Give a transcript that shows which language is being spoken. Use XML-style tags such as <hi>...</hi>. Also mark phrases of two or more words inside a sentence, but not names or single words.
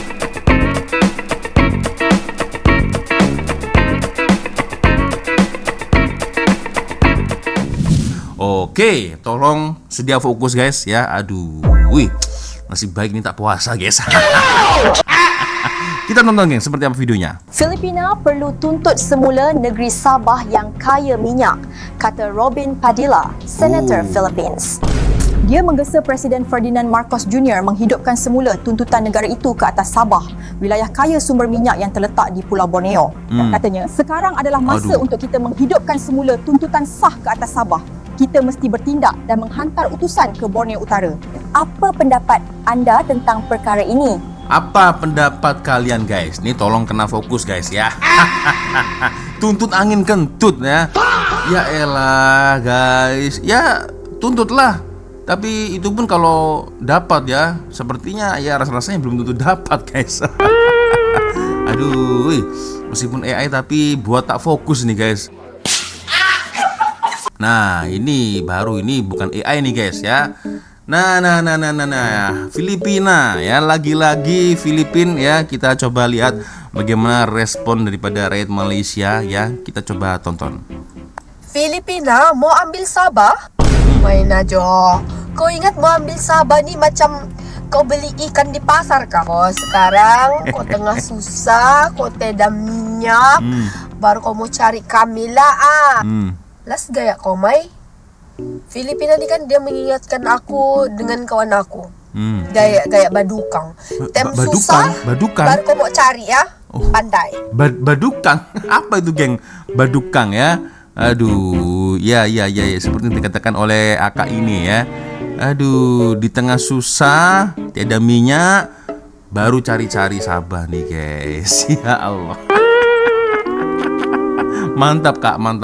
<ms>Oke, tolong sedia fokus, guys, ya. Aduh, nasib baik ini tak puasa, guys.</ms> <id>Kita nonton, geng, seperti apa videonya.</id> <ms>Filipina perlu tuntut semula negeri Sabah yang kaya minyak, kata Robin Padilla, Senator Philippines. Dia menggesa Presiden Ferdinand Marcos Jr. menghidupkan semula tuntutan negara itu ke atas Sabah, wilayah kaya sumber minyak yang terletak di Pulau Borneo. Katanya, sekarang adalah masa untuk kita menghidupkan semula tuntutan sah ke atas Sabah. Kita mesti bertindak dan menghantar utusan ke Borneo Utara. Apa pendapat anda tentang perkara ini?</ms> <id>Apa pendapat kalian, guys? Nih tolong kena fokus, guys, ya. Tuntut angin kentut, ya. Ya elah, guys. Ya, tuntutlah. Tapi itu pun kalau dapat, ya. Sepertinya ya rasa-rasanya belum tentu dapat, guys.</id> <ms>Aduh, meskipun AI tapi buat tak fokus nih, guys.</ms> <id>Nah, ini baru, ini bukan AI nih guys ya. Nah, Filipina ya, lagi-lagi Filipina ya. Kita coba lihat bagaimana respon daripada rakyat Malaysia ya. Kita coba tonton.</id> <ms>Filipina mau ambil Sabah? Main aja. Kau ingat mau ambil Sabah ni macam kau beli ikan di pasar kah? Oh, sekarang kau tengah susah, kau tidak minyak, baru kau mau cari Kamila Las gaya kau, Mai. Filipina ni kan dia mengingatkan aku dengan kawan aku. Gaya badukang. Susah, badukang. baru kau mau cari ya. Pandai. Badukang. Apa itu, geng? Badukang ya.</ms> <id>Aduh, ya, seperti yang dikatakan oleh Aka ini ya.</id> <ms>Aduh, di tengah susah, tiada minyak, baru cari-cari Sabah nih guys. Ya Allah. Mantap kak.</ms>